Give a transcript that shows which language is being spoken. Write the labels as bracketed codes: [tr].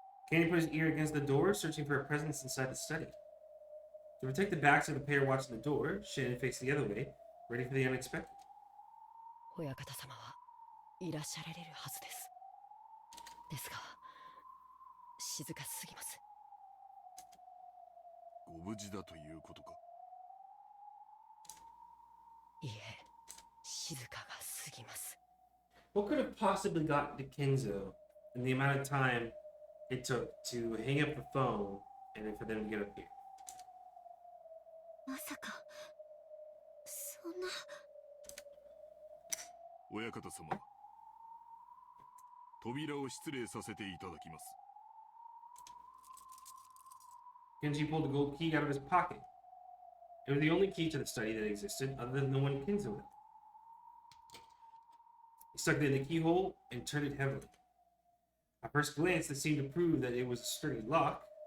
[en] Candy put his ear against the door, searching for a presence inside the study. To protect the backs of the pair watching the door, Shannon faced the other way, ready for the unexpected. [ja] 親方様はいらっしゃられるはずですですが静かすぎますご無事だということか。いいえ静かがすぎます [en] What could have possibly gotten to Kenzo in the amount of time it took to hang up the phone and then for them to get up here? [ja] まさかそんな。親方様、扉を失礼させていただきます。 [en] Genji pulled a gold key out of his pocket. It was the only key to the study that existed other than the one Kinzo held. He stuck it in the keyhole and turned it heavily. At first glance, this seemed to prove that it was a sturdy lock.